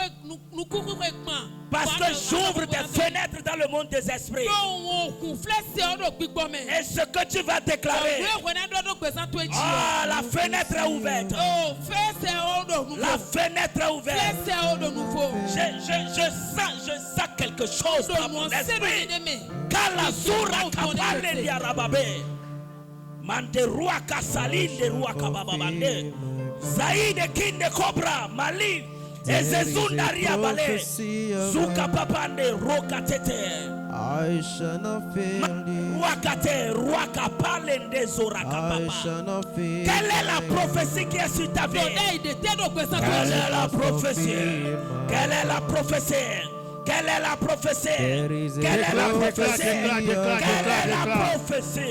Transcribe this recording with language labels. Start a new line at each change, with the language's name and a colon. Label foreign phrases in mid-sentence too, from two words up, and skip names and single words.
French: Parce que j'ouvre des fenêtres dans le monde des esprits. Et ce que tu vas déclarer, oh, la fenêtre est ouverte. La fenêtre est ouverte. Je sens quelque chose dans mon esprit. Kalazura kapale di arababe. Mande rua kasaline de rua kabababande. Zaide kinde cobra mali. Ezezunda riabale. Zuka papande roka tete.
English: I shall not fail thee.
French: Quelle est la prophétie qui est sur ta vie? Quelle est la prophétie? Quelle est la prophétie? Quelle est la prophétie? Quelle est la prophétie? Quelle est la prophétie?